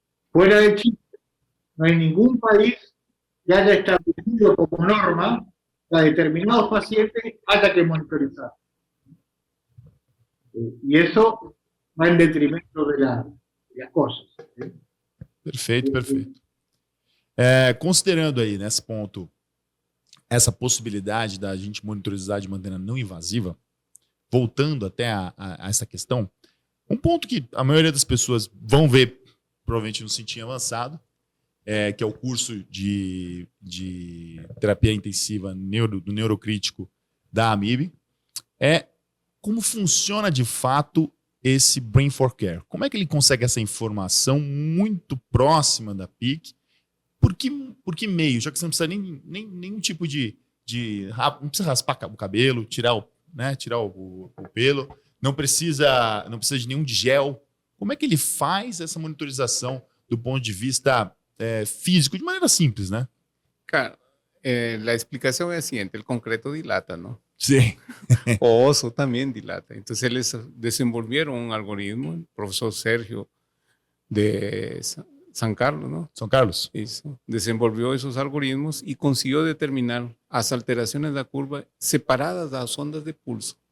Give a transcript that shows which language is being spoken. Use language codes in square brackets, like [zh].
[es] Fuera de Chile, no hay ningún país que haya establecido como norma que a determinados pacientes haya que monitorizar. Y eso va en detrimento de las cosas. [pt] Perfeito. Considerando aí, nesse ponto, essa possibilidade da gente monitorizar de maneira não invasiva, voltando até a essa questão, um ponto que a maioria das pessoas vão ver, provavelmente no Cintinho Avançado, que é o curso de terapia intensiva do neurocrítico da AMIB, é como funciona de fato esse Brain for Care. Como é que ele consegue essa informação muito próxima da PIC? Por que meio? Já que você não precisa nenhum tipo de não precisa raspar o cabelo, tirar o pelo, não precisa de nenhum gel. Como é que ele faz essa monitorização do ponto de vista físico, de maneira simples, né? [es] Claro, la explicación es la siguiente, el concreto dilata, ¿no? [pt] Sim. [es] O oso también dilata. Entonces ellos desenvolvieron un algoritmo, el profesor Sergio de San Carlos, ¿no? [pt] São Carlos. [es] Eso. Desenvolvió esos algoritmos y consiguió determinar las alteraciones de la curva separadas de las ondas de pulso.